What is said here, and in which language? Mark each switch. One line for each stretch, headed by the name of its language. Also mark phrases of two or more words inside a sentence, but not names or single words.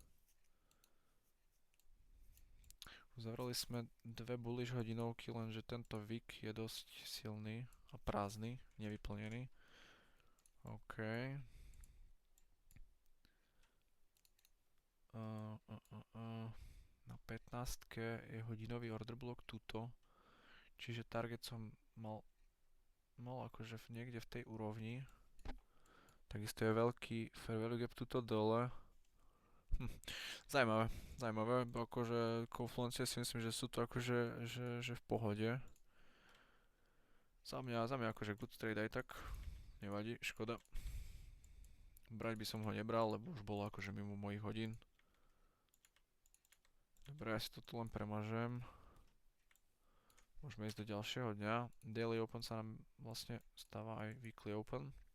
Slovak: Uzavreli sme dve bullish hodinovky, lenže tento wick je dosť silný a prázdny, nevyplnený. OK. Na 15 je hodinový
English: order block
Slovak: tuto. Čiže target som mal akože niekde v tej úrovni. Takisto je veľký
English: fair value gap
Slovak: tuto dole. Zajímavé, akože Confluence si myslím, že sú to akože že v pohode. Za mňa akože
English: good trade
Slovak: aj tak, nevadí, škoda. Brať by som ho nebral, lebo už bolo akože mimo mojich hodín. Dobre, ja si to tu len premažem. Môžeme ísť do ďalšieho dňa.
English: Daily Open
Slovak: sa nám vlastne stáva aj
English: Weekly Open.